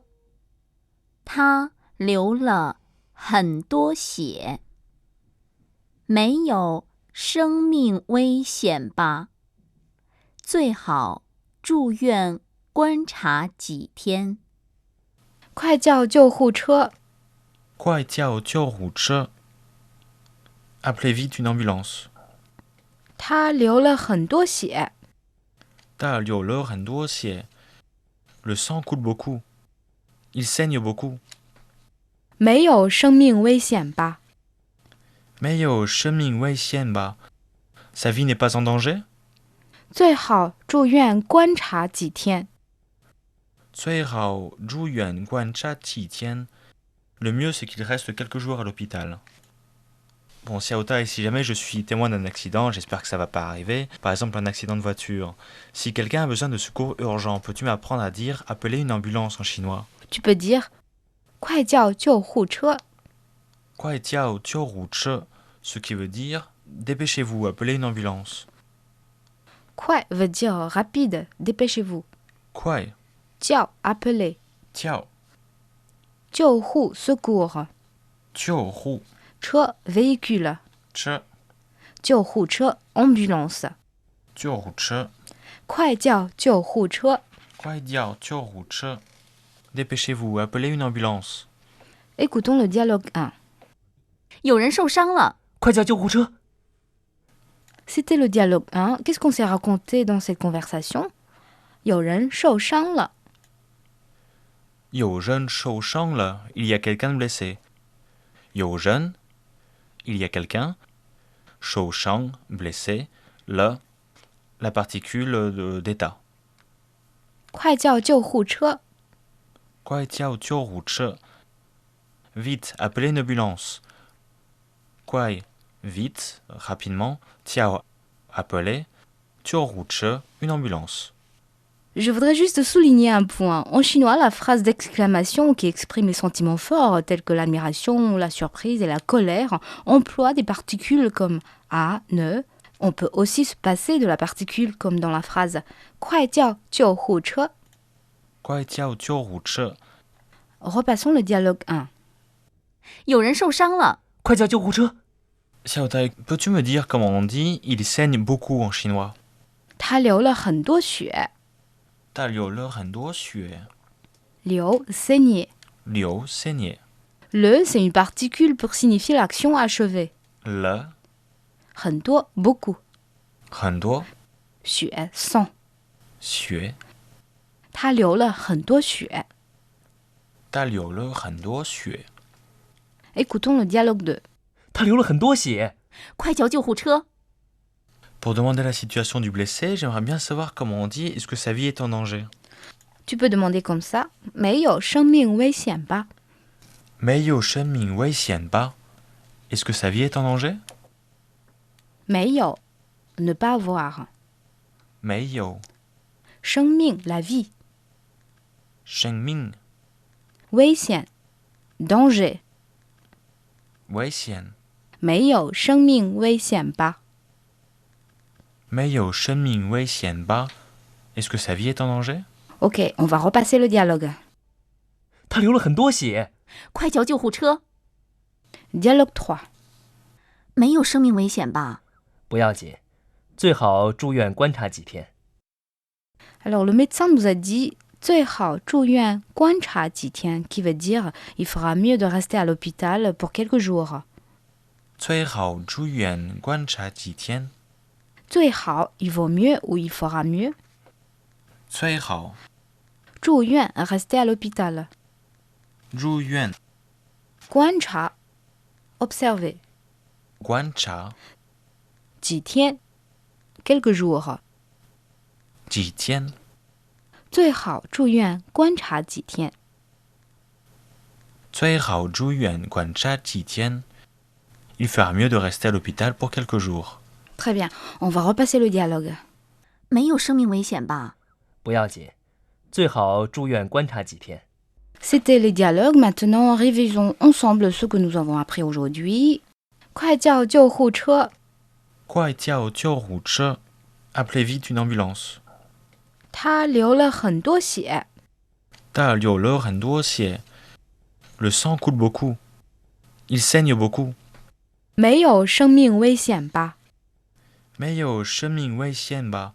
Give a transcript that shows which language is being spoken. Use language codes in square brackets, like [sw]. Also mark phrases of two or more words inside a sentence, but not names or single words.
[zh] 他流了很多血，没有生命危险吧？最好住院观察几天。快叫救护车！快叫救护车 [fr] Appelez vite une ambulance. [zh] 他流了很多血，他流了很多血 [fr] Le sang coule beaucoup. Il saigne beaucoup. [zh] 没有生命危险吧？没有生命危险吧 [fr] Sa vie n'est pas en danger. [zh] 最好住院观察几天。最好住院观察几天 [fr] Le mieux c'est qu'il reste quelques jours à l'hôpital. Bon, Xiaota, et si jamais je suis témoin d'un accident, j'espère que ça va pas arriver, par exemple un accident de voiture. Si quelqu'un a besoin de secours urgent, peux-tu m'apprendre à dire appeler une ambulance en chinois? Tu peux dire [zh] 快叫救护车。快叫救护车 [fr] Ce qui veut dire dépêchez-vous, appelez une ambulance. 快 veut dire rapide, dépêchez-vous. [zh] 快 [fr] 叫 appeler. [zh] 叫 [fr] 救护 secours. [zh] 救护 [fr] 车 véhicule. [zh] 车 [fr] 救护车 ambulance. [zh] 救护车快叫救护车。快叫救护车 [fr] Dépêchez-vous, appelez une ambulance. Écoutons le dialogue 1. [zh] 有人受伤了，快叫救护车！ [fr] C'était le dialogue 1. Qu'est-ce qu'on s'est raconté dans cette conversation? [zh] 有人受伤了。有人受伤了 [fr] Il y a quelqu'un de blessé. 有人 Il y a quelqu'un. 受伤 blessé. Le la particule d'état. [zh] 快叫救护车！快叫救护车 [fr] Vite, appelez une ambulance. 快 vite, rapidement. 叫 appelez. 救护车 une ambulance. Je voudrais juste souligner un point. En chinois, la phrase d'exclamation qui exprime les sentiments forts tels que l'admiration, la surprise et la colère emploie des particules comme a, ne. On peut aussi se passer de la particule comme dans la phrase [zh] 快叫救护车。快叫救护车 [fr] Repassons le dialogue 1. [zh] 有人受伤了，快叫救护车！ [fr] Xiaotai, peux-tu me dire comment on dit il saigne beaucoup en chinois? [zh] 他流了很多血，大流了很多血。 [fr] 流 saigner。流 saigner. Le, c'est une particule pour signifier l'action achevée. [zh] 了 [fr] 很多 beaucoup. [zh] 很多 [fr] 血 sang. [zh] 血。他流了很多血。大流了很多血。 [fr] Écoutons le dialogue 2. [zh] 他流了很多血，快叫救护车！ [fr] Pour demander la situation du blessé, j'aimerais bien savoir comment on dit est-ce que sa vie est en danger. Tu peux demander comme ça. [zh] 没有生命危险吧？没有生命危险吧? [fr] Est-ce que sa vie est en danger? 没有 ne pas avoir. [zh] 没有 [fr] 生命 la vie. [zh] 生命 [fr] 危险 danger. [zh] 危险没有生命危险吧？没有生命危险吧? [fr] Est-ce que sa vie est en danger? Ok, on va repasser le dialogue. [zh] 他流了很多血，快叫救护车！ [fr] Dialogue 3. [zh] 没有生命危险吧？不要紧，最好住院观察几天。 [fr] Alors le médecin nous a dit [zh] 最好住院观察几天 [fr] qui veut dire il fera mieux de rester à l'hôpital pour quelques jours. [zh] 最好住院观察几天。 [fr] 最好 il vaut mieux ou il fera mieux. [zh] 最好 [fr] 住院 rester à l'hôpital. [zh] 住院 [fr] 观察 observer. [zh] 观察 [fr] 几天 quelques jours. [zh] 几天。最好住院观察几天。最好住院观察几天。 [fr] Il fera mieux de rester à l'hôpital pour quelques jours. Très bien, on va repasser le dialogue. [zh] 没有生命危险吧？不要紧，最好住院观察几天。 [fr] C'était les dialogues. Maintenant, révisons ensemble ce que nous avons appris aujourd'hui. [zh] 快叫救护车！快叫救护车! [fr] Appelez vite une ambulance. [zh] 他流了很多血。大流了很多血. [fr] Le sang coule beaucoup. Il saigne beaucoup. [zh] 没有生命危险吧？没有生命危险吧?